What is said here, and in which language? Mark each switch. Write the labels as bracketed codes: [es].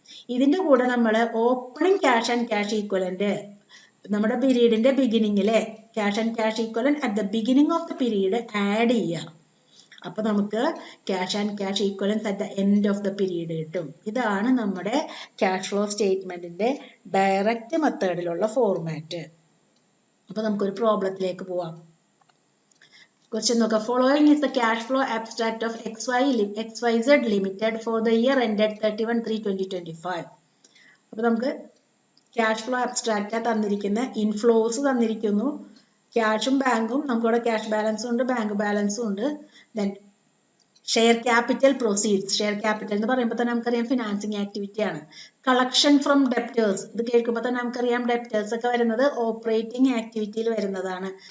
[ml] ഇതിന്റെ കൂടെ നമ്മൾ opening [en] cash and cash equivalent നമ്മുടെ പീരീഡിന്റെ ബിഗിനിങ്ങിലെ cash and cash equivalent at the beginning of the period [ml] add ചെയ്യുക. അപ്പൊ നമുക്ക് [en] cash and cash equivalence at the end of the period [ml] കിട്ടും. ഇതാണ് നമ്മുടെ ക്യാഷ് ഫ്ലോ സ്റ്റേറ്റ്മെന്റിന്റെ ഡയറക്റ്റ് മെത്തേഡിലുള്ള ഫോർമാറ്റ്. അപ്പൊ നമുക്കൊരു പ്രോബ്ലത്തിലേക്ക് പോവാം. Question നോക്കുക. [en] Following is the cash flow abstract of XYZ Limited for the year ended 31/3/2025. [ml] അപ്പോൾ നമുക്ക് ക്യാഷ് ഫ്ലോ അബ്സ്ട്രാക്റ്റ് തന്നിരിക്കുന്ന ഇൻഫ്ലോസ് തന്നിരിക്കുന്നു. ക്യാഷും ബാങ്കും നമുക്കിവിടെ ക്യാഷ് ബാലൻസും ഉണ്ട്, ബാങ്ക് ബാലൻസും ഉണ്ട്. [en] Then share capital proceeds. [ml] Share capital എന്ന് പറയുമ്പോൾ തന്നെ നമുക്കറിയാം ഫിനാൻസിങ് ആക്ടിവിറ്റി ആണ്. [en] collection from debtors, [ml] ഇത് കേൾക്കുമ്പോൾ തന്നെ നമുക്കറിയാം ഡെപ്റ്റേഴ്സ് ഒക്കെ വരുന്നത് ഓപ്പറേറ്റിംഗ് ആക്ടിവിറ്റിയിൽ വരുന്നതാണ്.